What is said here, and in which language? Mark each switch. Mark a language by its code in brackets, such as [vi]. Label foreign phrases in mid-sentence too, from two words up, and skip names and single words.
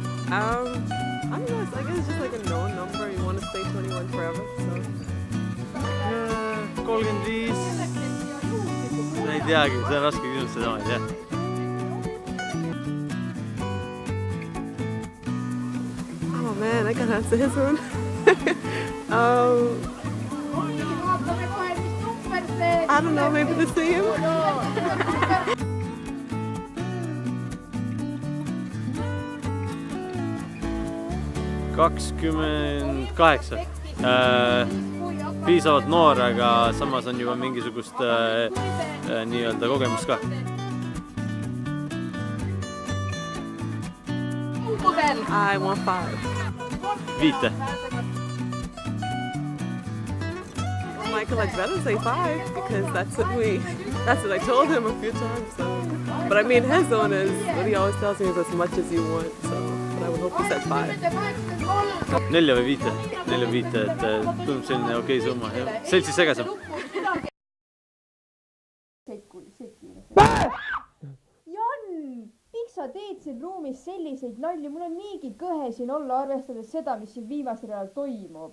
[en] I don't know. I guess it's just like a known number. You want to stay 21 forever. So 35. [et] Ma ei teagi, see on raske küsimus, seda ma ei tea. [en] oh man, I can't answer his one. I don't know. Maybe the same. 28. [et] Piisavalt noor, aga samas on juba mingisugust nii-öelda kogemust ka. [en] I want 5. 5. Michael, I'd rather say 5 because that's what I told him a few times. So, but I mean, his one is what he always tells me is as much as you want. So, but I would hope he said 5. [et] 4 või 5. 4 või 5, et tundub selline okei summa. Seltsis segasem. Jan, miks sa teed siin ruumis selliseid nalju? Mul on niigi kõhe siin olla, arvestades seda, mis siin viimasel ajal toimub.